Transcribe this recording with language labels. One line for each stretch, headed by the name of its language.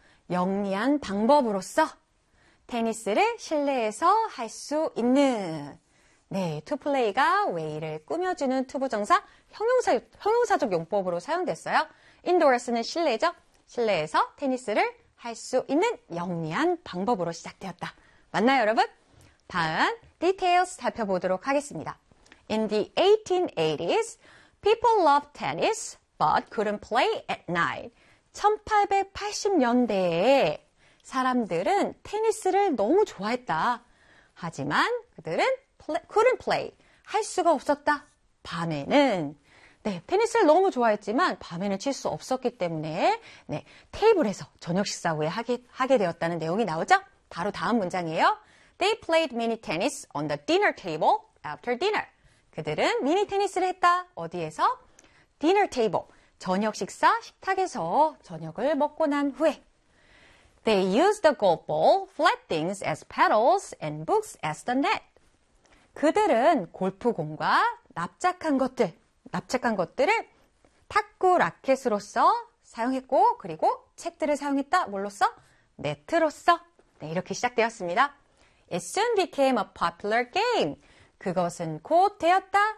Korean: 영리한 방법으로써 테니스를 실내에서 할수 있는. 네, to play가 way를 꾸며주는 투부 정사, 형용사적 용법으로 사용됐어요. Indoors는 실내죠? 실내에서 테니스를 할수 있는 영리한 방법으로 시작되었다. 맞나요, 여러분? 다음, details 살펴보도록 하겠습니다.
English: In the 1880s, people loved tennis but couldn't play at night.
Korean: 1880년대에 사람들은 테니스를 너무 좋아했다. 하지만 그들은
English: couldn't play,
Korean: 할 수가 없었다. 밤에는. 네, 테니스를 너무 좋아했지만 밤에는 칠수 없었기 때문에 네, 테이블에서 저녁 식사 후에 하게 되었다는 내용이 나오죠. 바로 다음 문장이에요.
English: They played mini tennis on the dinner table after dinner.
Korean: 그들은 미니 테니스를 했다. 어디에서?
English: Dinner table.
Korean: 저녁 식사 식탁에서 저녁을 먹고 난 후에.
English: They used the golf ball, flat things as paddles and books as the net.
Korean: 그들은 골프공과 납작한 것들을 탁구 라켓으로서 사용했고, 그리고 책들을 사용했다. 뭘로써? 네트로써. 네, 이렇게 시작되었습니다.
English: It soon became a popular game.
Korean: 그것은 곧 되었다.